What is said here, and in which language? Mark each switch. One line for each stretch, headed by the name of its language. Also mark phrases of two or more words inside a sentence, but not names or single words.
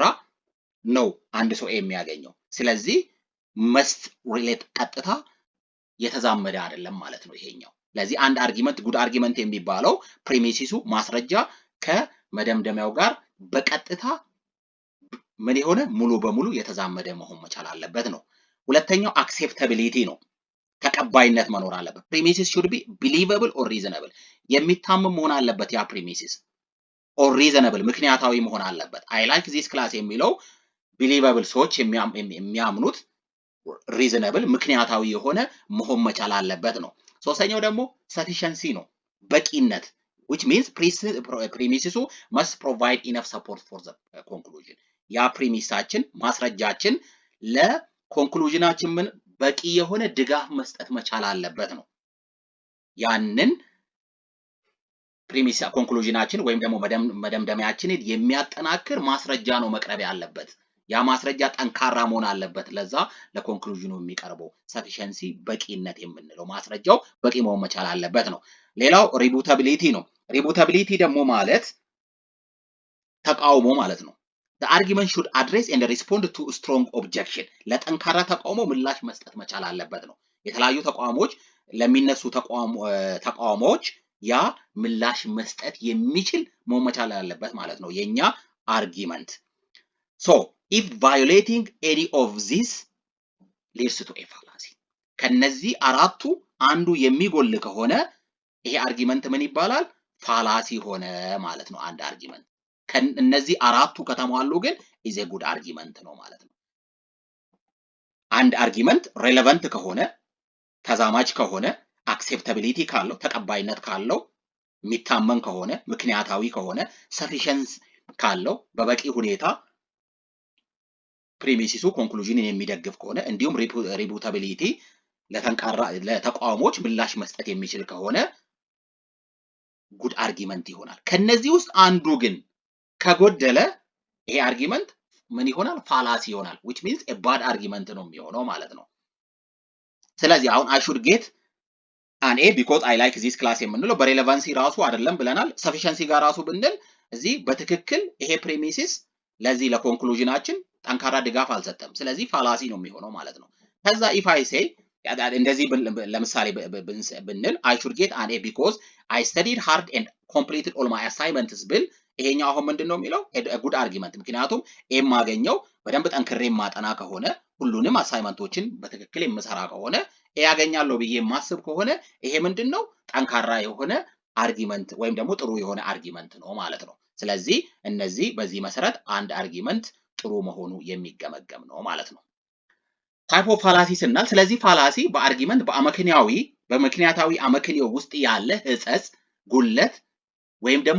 Amharic: ነው አንድ ሰው ኤ የሚያገኘው። ስለዚህ
English: must relate
Amharic: ቀጥታ የተዛመደ አይደለም ማለት ነው ይሄኛው። ለዚህ አንድ አርጊመንት
English: good argument
Amharic: የሚባለው ፕሪሚሲሱ ማስረጃ ከመደምደሚያው ጋር በቀጥታ ምን የሆነ ሙሉ በሙሉ የተዛመደ መሆን መቻል አለበት ነው። ሁለተኛው አክሴፕታቢሊቲ ነው። ተቀባይነት መኖር አለበት። ፕሪሚሲስ should
English: be believable or reasonable
Amharic: የሚታመን መሆን አለበት። ያ ፕሪሚሲስ
English: or reasonable
Amharic: ምክንያታዊ መሆን አለበት።
English: I like this class
Amharic: የሚለው believable ሰዎች የሚያምኑት reasonable ምክንያታዊ የሆነ መሆን መቻል አለበት ነው። ሶስተኛው ደግሞ sufficiency ነው። በቂነት
English: which means
Amharic: ፕሪሚሲሱ
English: must provide enough support for the conclusion
Amharic: ያ ፕሪሚሳችን ማስረጃችን ለኮንክሉዥናችን ምን በቂ የሆነ ድጋፍ መስጠት መቻል አለበት ነው። ያንን ፕሪሚስ ኮንክሉዥናችን ወይም ደግሞ መደምደሚያችንን የሚያጠናክር ማስረጃ ነው መቅረብ ያለበት። ያ ማስረጃ ጠንካራ መሆን አለበት። ለዛ ለኮንክሉዥኑ የሚቀርበው ሰፊሸንሲ በቂነት የምንለው ማስረጃው በቂ መሆን መቻል አለበት ነው። ሌላው ሪቡታቢሊቲ ነው። ሪቡታቢሊቲ ደግሞ ማለት ተቃውሞ ማለት ነው።
English: The argument should address and respond to strong objection
Amharic: ለጠንካራ ተቃውሞ ምላሽ መስጠት መቻል አለበት ነው። የተለያዩ ተቃውሞዎች ለሚነሱ ተቃውሞዎች ያ ምላሽ መስጠት የሚችል መሆን መቻል አለበት ማለት ነው የኛ አርጊመንት።
English: So if violating any of these leads to a fallacy
Amharic: ከነዚህ አራቱ አንዱ የሚጎል ከሆነ ይሄ አርጊመንት ምን ይባላል? ፋላሲ ሆነ ማለት ነው አንድ አርጊመንት። ከነዚህ አራቱ ከተሟሉ ግን
English: is a good argument
Amharic: ነው ማለት ነው። አንድ አርጊመንት ሬሌቫንት ከሆነ ተዛማጅ ከሆነ አክሴፕታቢሊቲ ካለው ተቀባይነት ካለው የሚታመን ከሆነ ምክንያታዊ ከሆነ ሰፊሸንስ ካለው በበቂ ሁኔታ ፕሪሚሲሱ ኮንክሉዥንን የሚደግፍ ከሆነ እንዲሁም ሪቡታቢሊቲ ለተቃውሞች ምላሽ መስጠት የሚችል ከሆነ
English: good argument
Amharic: ይሆናል። ከነዚህ ውስጥ አንዱ ግን ከጎደለ ይሄ አርጊመንት ምን ይሆናል? ፋላሲ ይሆናል።
English: which means a bad argument
Amharic: ነው የሚሆነው ማለት ነው። ስለዚህ አሁን
English: I should get an A because I like this class
Amharic: የምንለው በሬሌቫንሲ ራሱ አይደለም ብለናል። ሰፊሸንሲ ጋር ራሱ ብንል እዚህ በትክክል ይሄ ፕሪሚሲስ ለዚህ ለኮንክሉዥናችን ጠንካራ ድጋፍ አልሰጠም። ስለዚህ ፋላሲ ነው የሚሆነው ማለት ነው። ከዛ
English: if I say
Amharic: እንደዚህ ለምሳሌ ብንል
English: I should get an A because I studied hard and completed all my assignments
Amharic: ብል ይሄኛው አሁን ምንድነው የሚለው
English: good argument።
Amharic: ምክንያቱም ኤም ማገኘው በደንብ ጠንክሬ ማጠና ከሆነ ሁሉንም አሳይመንቶችን በትክክል የምሰራ ከሆነ ኤ ያገኛለሁ ብዬ ማስብ ከሆነ ይሄ ምንድነው ጠንካራ የሆነ አርጊመንት ወይም ደግሞ ጥሩ የሆነ አርጊመንት ነው ማለት ነው። ስለዚህ እነዚህ በዚህ መሰረት አንድ አርጊመንት ጥሩ መሆኑ የሚገመገም ነው ማለት ነው።
English: type of fallacy
Amharic: ስናል ስለዚህ ፋላሲ በአርጊመንት በምክንያታዊ አመክንዮ ውስጥ ያለ ህጸጽ ጉለት ወይም ደግሞ